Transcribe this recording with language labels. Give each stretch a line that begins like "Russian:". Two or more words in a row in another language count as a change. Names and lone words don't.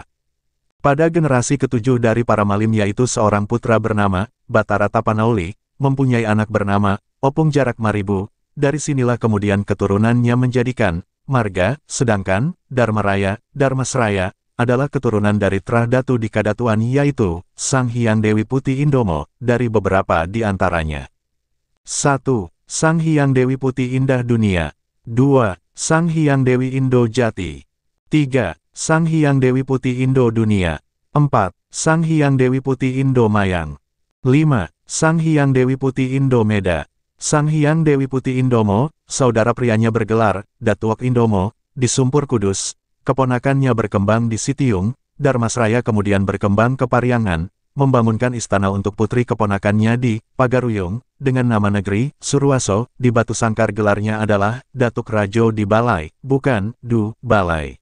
Indonesian: Pada generasi ketujuh dari para malim yaitu seorang putra bernama Batara Tapanauli, mempunyai anak bernama Opung Jarak Maribu, dari sinilah kemudian keturunannya menjadikan Marga, sedangkan Dharmaraya, Dharmasraya, adalah keturunan dari Trahdatu di Kadatuan yaitu Sang Hyang Dewi Putih Indomo, dari beberapa di antaranya. 1. Sang Hyang Dewi Putih Indah Dunia. 2. Sang Hyang Dewi Indo Jati. 3. Sang Hyang Dewi Putih Indo Dunia. 4. Sang Hyang Dewi Putih Indo Mayang. 5. Sang Hyang Dewi Putih Indo Meda. Sang Hyang Dewi Putih Indomo, saudara prianya bergelar Datuok Indomo, di Sumpur Kudus, keponakannya berkembang di Sitiung, Dharmasraya kemudian berkembang ke Pariangan, membangunkan istana untuk putri keponakannya di Pagaruyung, dengan nama negeri, Surwaso, di Batu Sangkar gelarnya adalah Datuk Rajo di Balai, bukan Du Balai.